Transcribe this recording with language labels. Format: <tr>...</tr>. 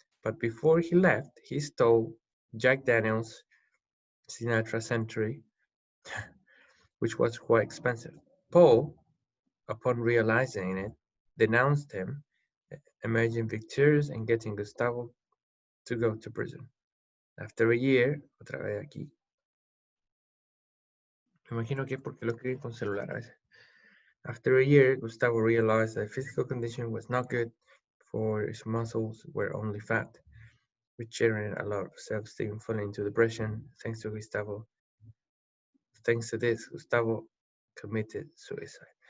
<en>But before he left, he stole Jack Daniels' Sinatra Century, which was quite expensive. Paul, upon realizing it, denounced him, emerging victorious and getting Gustavo to go to prison. After a year,</en> <es>otra vez aquí. Me imagino que es porque lo escriben con celular a veces.</es> <en>After a year, Gustavo realized that physical condition was not good, for his muscles were only fat, which generated a lot of self-esteem, falling into depression. Thanks to this, Gustavo committed suicide.</en>